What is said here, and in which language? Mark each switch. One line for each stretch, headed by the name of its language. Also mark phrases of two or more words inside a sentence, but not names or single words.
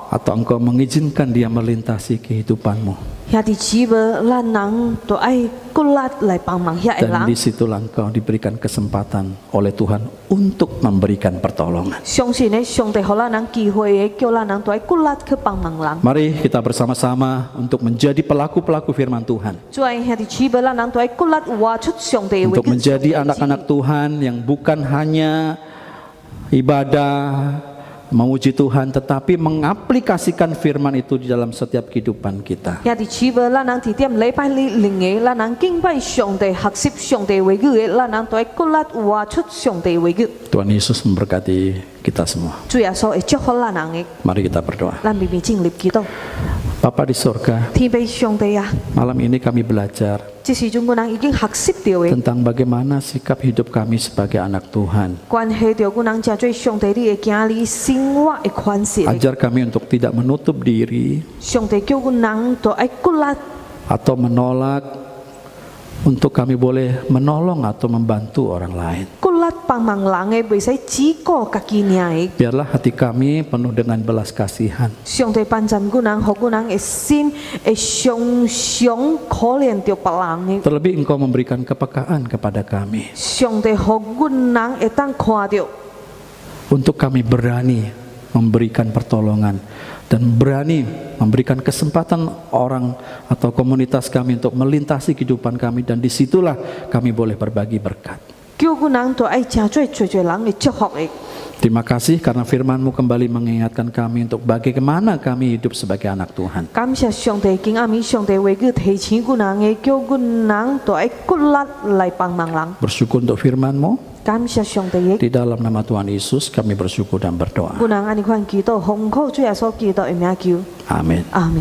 Indonesian: Atau engkau mengizinkan dia melintasi kehidupanmu?
Min Nan Chinese: 兄弟姊妹，咱人都爱骨力来帮忙遐的
Indonesian: Dan
Min Nan Chinese: 人。
Indonesian: disitulah engkau diberikan kesempatan oleh Tuhan untuk memberikan pertolongan.
Min Nan Chinese: 相信呢，上帝予咱人机会的，叫咱人都爱骨力去帮忙人。
Indonesian: Mari kita bersama-sama untuk menjadi pelaku-pelaku firman Tuhan.
Min Nan Chinese: 主啊，兄弟姊妹，咱人都爱骨力活出上帝的话
Indonesian: Untuk menjadi anak-anak Tuhan yang bukan hanya ibadah, memuji Tuhan, tetapi mengaplikasikan firman itu di dalam setiap kehidupan kita.
Min Nan Chinese: 兄弟姊妹，咱人伫点礼拜日灵的，咱人敬拜上帝、学习上帝话语的，咱人都爱骨力活出上帝话语。
Indonesian: Tuhan Yesus memberkati kita semua.
Min Nan Chinese: 主耶稣会祝福咱人的，
Indonesian: Mari kita berdoa.
Min Nan Chinese: 咱面面敬立祈祷。
Indonesian: Bapa di surga,
Min Nan Chinese: 天父上帝啊，
Indonesian: malam ini kami belajar
Min Nan Chinese: 这时阵我人已经学习到的，
Indonesian: tentang bagaimana sikap hidup kami sebagai anak Tuhan.
Min Nan Chinese: 关系到我人真做上帝你的囝儿生活的款式。
Indonesian: Ajar kami untuk tidak menutup diri
Min Nan Chinese: 上帝叫我人都爱骨力，
Indonesian: atau menolak untuk kami boleh menolong atau membantu orang lain.
Min Nan Chinese: 骨力帮忙人的，袂使只顾家己尔的。
Indonesian: Biarlah hati kami penuh dengan belas kasihan.
Min Nan Chinese: 上帝帮助我人，互我人的心会常常可怜着别人的。
Indonesian: Terlebih Engkau memberikan kepekaan kepada kami
Min Nan Chinese: 上帝互我人会当看到，
Indonesian: untuk kami berani memberikan pertolongan dan berani memberikan kesempatan orang atau komunitas kami untuk melintasi kehidupan kami, dan disitulah kami boleh berbagi berkat.
Min Nan Chinese: 叫我人都爱真做人的祝福的。
Indonesian: Terima kasih karena firman-Mu kembali mengingatkan kami untuk bagaimana kami hidup sebagai anak Tuhan.
Min Nan Chinese: 感謝上帝，今暗暝上帝話語提醒我人的，叫我人都愛骨力來幫忙人。
Indonesian: Bersyukur untuk firman-Mu.
Min Nan Chinese: 感謝上帝的，
Indonesian: Di dalam nama Tuhan Yesus kami bersyukur dan berdoa.
Min Nan Chinese: 我人安尼款祈禱，奉靠主耶穌基督的名求，
Indonesian: Amin.
Min Nan Chinese: 阿門。